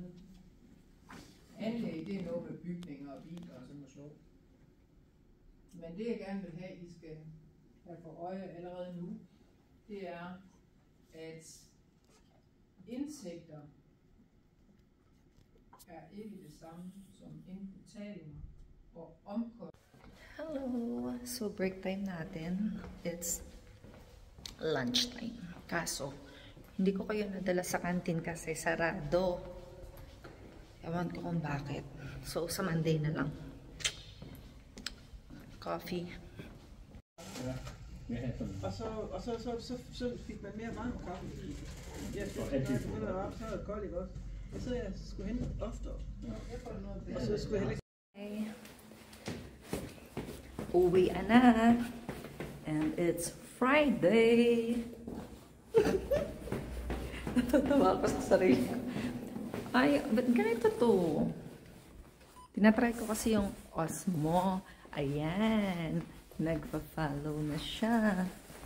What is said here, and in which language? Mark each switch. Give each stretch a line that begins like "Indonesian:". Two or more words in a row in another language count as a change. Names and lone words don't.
Danish: Anlæg, det er noget med bygninger og biler og sådan noget. Men det jeg gerne vil have, I skal have for øje allerede nu, det er, at indtægter er ikke det samme som indbetalinger og omkostninger.
English: Hello! So break time natin. It's lunchtime.
Filipino: Kaso, hindi ko kayo nadala sa canteen kasi sarado. Ewan ko kung bakit. So, sa Monday na lang.
English: Coffee.
Danish: Og så fik man mere varm kaffe. Jeg fik noget op, så er det koldt, ikke også? Og så jeg skulle hente oftere. Og så skulle jeg heller ikke...
Filipino: Okay. Uwi na.
English: And it's Friday.
Filipino: Natatawa ako sa sarili ko. Ay, ba't ganito to? Tinatry ko kasi yung Osmo. Ayan. Nagpa-follow na siya.